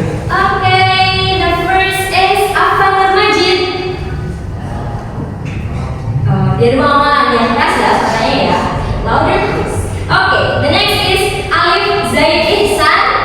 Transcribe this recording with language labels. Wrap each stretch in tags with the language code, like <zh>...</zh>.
<en>Oke, the first is Afalur Majid.</en> <id>Biar mama yang keras ya suaranya ya.</id> <en>Louder please. Okay, the next is Alif Zaid Ihsan.</en>